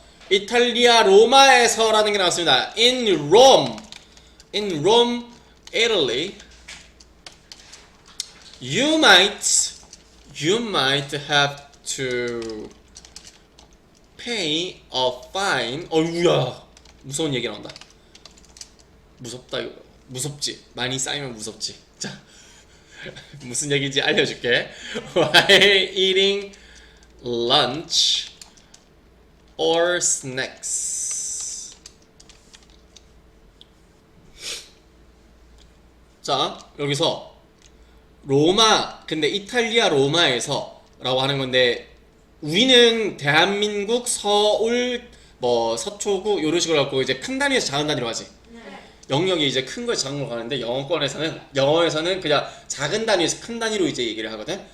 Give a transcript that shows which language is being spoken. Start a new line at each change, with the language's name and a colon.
Korean: 이탈리아 로마에서라는 게 나왔습니다.
English: In Rome, Italy, you might have to pay a fine.
Korean: 어이구야, 무서운 얘기 나온다. 무섭다 이거. 무섭지. 많이 쌓이면 무섭지. 자, 무슨 얘기인지 알려줄게.
English: While eating lunch or snacks.
Korean: 자, 여기서 로마, 근데 이탈리아 로마에서 라고 하는 건데, 우리는 대한민국 서울 뭐 서초구 이런 식으로 갖고 이제 큰 단위에서 작은 단위로 하지. 영역이 이제 큰 걸 작은 걸 가는데 영어에서는 그냥 작은 단위에서 큰 단위로 이제 얘기를 하거든.